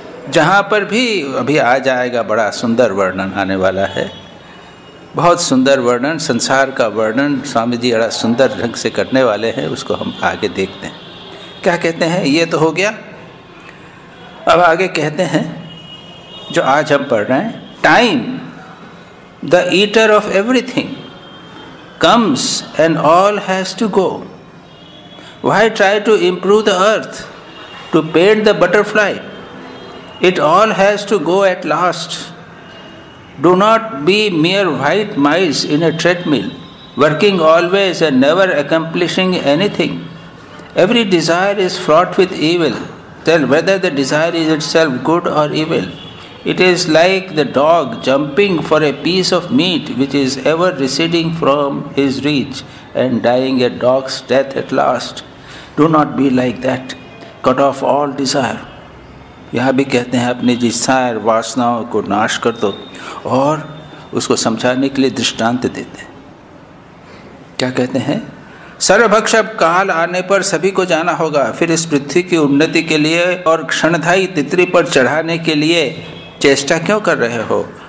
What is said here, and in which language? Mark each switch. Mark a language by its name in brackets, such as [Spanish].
[Hindi] जहाँ पर भी अभी आ जाएगा, बड़ा सुंदर वर्णन आने वाला है, बहुत सुंदर वर्णन, संसार का वर्णन स्वामी जी बड़ा सुंदर ढंग से करने वाले हैं। उसको हम आगे देखते हैं। क्या कहते हैं? ये तो हो गया। अब आगे कहते हैं जो आज हम पढ़ रहे हैं, [English] Time the eater of everything comes and all has to go. Why try to improve the earth, to paint the butterfly? It all has to go at last. Do not be mere white mice in a treadmill, working always and never accomplishing anything. Every desire is fraught with evil. Tell whether the desire is itself good or evil. It is like the dog jumping for a piece of meat which is ever receding from his reach and dying a dog's death at last. Do not be like that. Cut off all desire. [Hindi] यहाँ भी कहते हैं अपनी जिच्छाएं वासनाओं को नाश कर दो, और उसको समझाने के लिए दृष्टांत देते हैं। क्या कहते हैं? सर्वभक्ष काल आने पर सभी को जाना होगा, फिर इस पृथ्वी की उन्नति के लिए और क्षणधाई तितली पर चढ़ाने के लिए चेष्टा क्यों कर रहे हो?